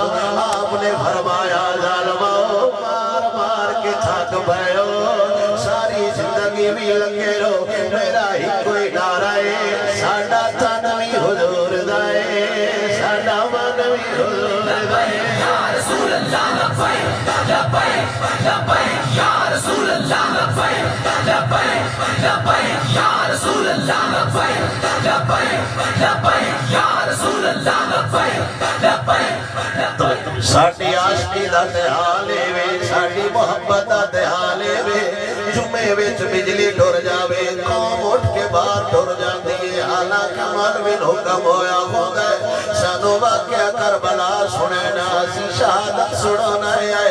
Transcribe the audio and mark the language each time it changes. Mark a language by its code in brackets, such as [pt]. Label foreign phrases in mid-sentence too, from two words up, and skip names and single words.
[pa] آپنے فرمایا ظالما مار مار کے تھک پیو، ساری زندگی بھی لگے رہو. میرا ہی کوئی نعرہ ہے، ساڈا تن بھی حضور دا ہے، ساڈا من بھی حضور دا ہے. [ar] يا رسول الله لبيك لبيك لبيك يا رسول الله لبيك لبيك لبيك يا رسول الله لبيك لبيك لبيك يا رسول الله لبيك لبيك. [pa] ساڈی عاشقی دا تے حال وے، ساڈی محبت دا تے حال وے. جمعے وچ بجلی ٹر جاوے، قوم اٹھ کے باہر ٹر جاتی ہے. حالانکہ مولوی نوں حکم ہویا ہوندا ہے، سانوں واقعہ کربلا سنے نہ، اسیں شہادت سنانا ہے.